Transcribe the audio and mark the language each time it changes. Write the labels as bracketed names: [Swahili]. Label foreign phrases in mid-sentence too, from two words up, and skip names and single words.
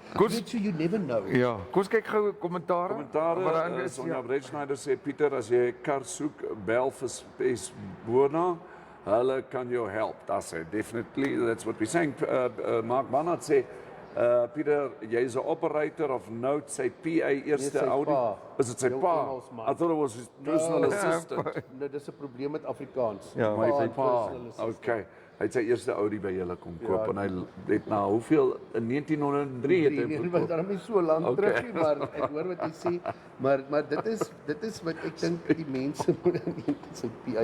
[Afrikaans] Koos- [English] Weet you never know. [Afrikaans] Ja, kom ons kyk gou kommentare. Wat Commentare, daarin is, Sonja ja. Breitschneider sê, Pieter, as jy 'n kar soek, bel vir Spes Bona, hulle kan jou help. [English] That's it, definitely, that's what we're saying. [Afrikaans] Mark Bannert sê, Pieter, jy's 'n [English] operator of note, [Afrikaans] sy PA eerste sy Audi. pa. Is dit sy Jong pa? Engelsman. [English] I thought it was his personal assistant. [Afrikaans] Nou dis 'n probleem met Afrikaans. Ja, My Pa en pa, [English] personal assistant. [Afrikaans] okay. Hy het sy eerste Audi by julle kom koop Ja. en hy het nou hoeveel in 1903 het hy Nee, hom was gekoop. daarom nie so lank Okay. terug nie, maar ek hoor wat jy sê. Maar dit is wat ek dink die mense moet in sy PA.